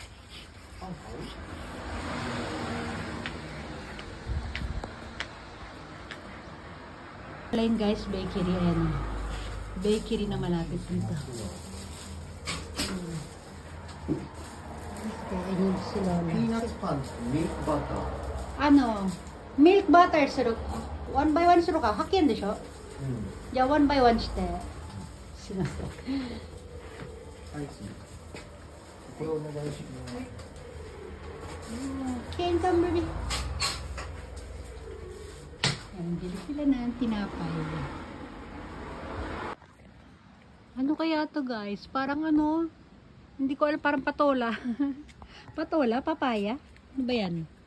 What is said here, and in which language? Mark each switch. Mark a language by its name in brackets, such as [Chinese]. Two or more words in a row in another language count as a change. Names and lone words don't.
[English] Plain guys, bakery. Ayan. [Filipino] Bakery na malapit dito. Ayan sila. [English] Peanut buns, milk butter. [Filipino] Ano? [English] Milk butter syrup. 1 by 1 syrup [Japanese] か。8円でしょ? じゃあ [English] 1 by 1 [Japanese] して。すいません。はい、これお願いします。 [Filipino] Kentang bili. Ayan, bili sila ng tinapay. Ano kaya to guys? Parang ano, hindi ko alam, parang patola. Patola, papaya. Ano ba yan?